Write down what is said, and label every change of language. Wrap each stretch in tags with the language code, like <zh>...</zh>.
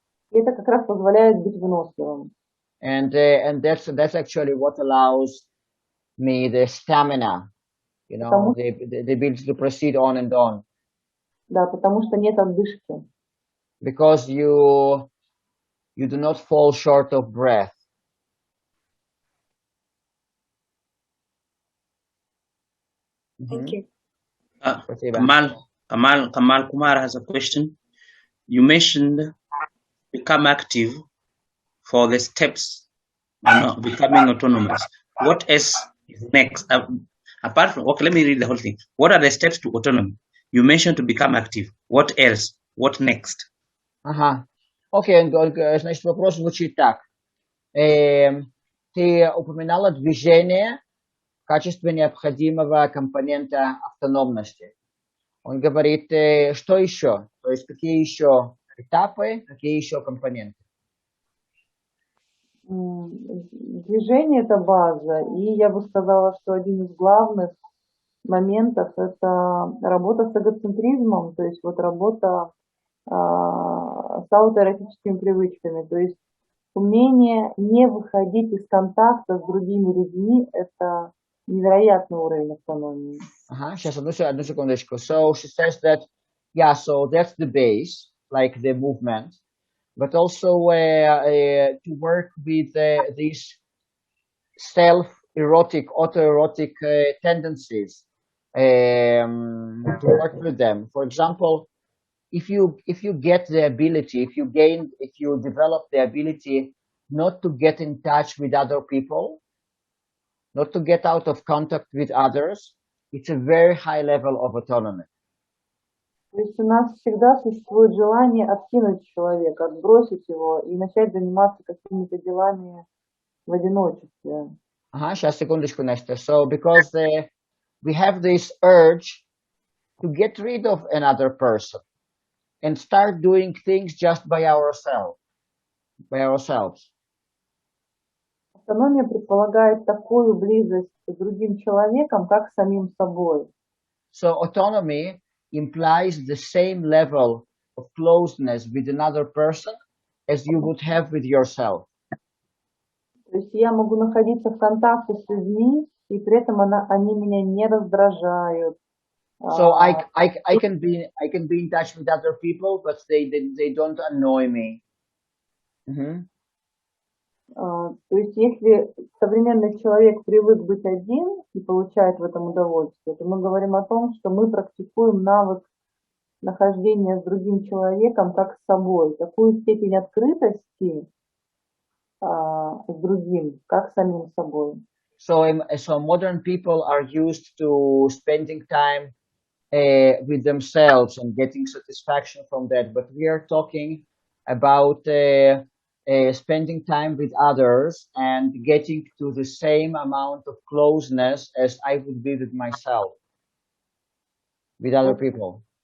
<ru>И это как раз позволяет быть выносливым.</ru> <en>and that's actually what allows me the stamina, you know,</en> <ru>Потому,</ru> <en>the ability to proceed on and on,</en> <ru>да, потому что нет отдышки.</ru> <en>because you do not fall short of breath. Thank you.</en> <ru>Спасибо.</ru> <en>Kamal Kumar has a question. You mentioned become active for the steps on becoming autonomous. What else is next? Apart from, okay, let me read the whole thing. What are the steps to autonomy? You mentioned to become active. What else? What next?</en> <ru>Ага. Окей, значит, вопрос звучит так. Ты упоминала движение в качестве необходимого компонента автономности. Он говорит, что еще? То есть какие еще этапы, какие еще компоненты? Движение – это база, и я бы сказала, что один из главных моментов – это работа с эгоцентризмом, то есть вот работа с аутоэротическими привычками, то есть умение не выходить из контакта с другими людьми – это невероятный уровень автономии. Ага, сейчас одну секундочку.</ru> <en>So she says that, yeah, so that's the base, like the movement, but also to work with these self-erotic, autoerotic tendencies, to work with them. For example, if you get the ability, if you develop the ability not to get in touch with other people, not to get out of contact with others, it's a very high level of autonomy.</en> <ru>То есть у нас всегда существует желание откинуть человека, отбросить его и начать заниматься какими-то делами в одиночестве. Ага, сейчас, секундочку, Настя.</ru> <en>So, because we have this urge to get rid of another person and start doing things just by ourselves.</en> <ru>Автономия предполагает такую близость с другим человеком, как с самим собой.</ru> <en>So autonomy implies the same level of closeness with another person as you would have with yourself.</en> <ru>То есть я могу находиться в контакте с людьми, и при этом они меня не раздражают.</ru> <en>So I can be in touch with other people, but they don't annoy me.</en> <ru>То есть если современный человек привык быть один и получает в этом удовольствие, то мы говорим о том, что мы практикуем навык нахождения с другим человеком как с собой, такую степень открытости с другим, как с самим собой.</ru> <en>So modern people are used to spending time with themselves and getting satisfaction from that, but we are talking about spending time with others and getting to the same amount of closeness as I would be with myself, with other people.</en>